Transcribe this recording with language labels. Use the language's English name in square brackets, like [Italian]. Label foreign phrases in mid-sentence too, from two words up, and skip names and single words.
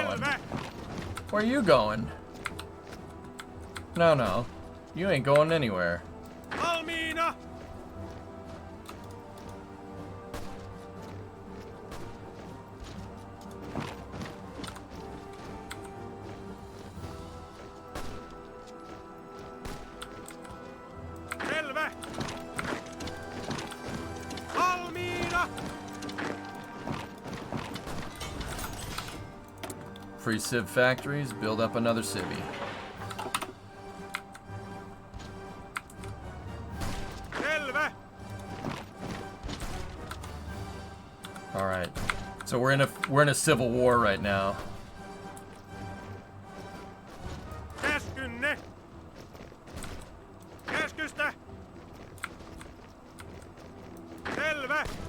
[Finnish] Selvä! [English] Where are you going? No. You ain't going anywhere. [Finnish] Valmiina! Selvä! Valmiina! [English] Free Civ factories, build up another civvy. [Finnish] Selvä! [English] So we're in a civil war right now. [Finnish] Käskynne. Käskystä. Selvä.